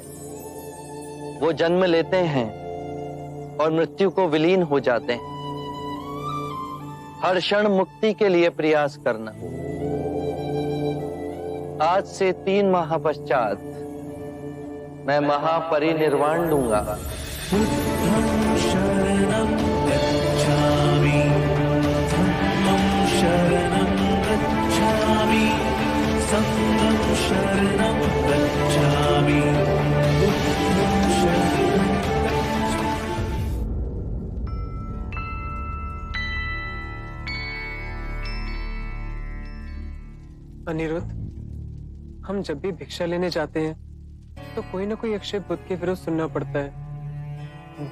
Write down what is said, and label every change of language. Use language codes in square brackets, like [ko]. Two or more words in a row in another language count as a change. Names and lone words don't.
[hi] वो जन्म लेते हैं और मृत्यु को विलीन हो जाते हैं। हर क्षण मुक्ति के लिए प्रयास करना। आज से 3 माह पश्चात मैं महापरिनिर्वाण लूंगा। [pi] शरणं गच्छामि, धम्मं शरणं गच्छामि, संघं शरणं गच्छामि, बुद्धं शरणं [hi] अनिरुद्ध, हम जब भी भिक्षा लेने जाते हैं तो कोई ना कोई अक्षय बुद्ध के विरुद्ध सुनना पड़ता है।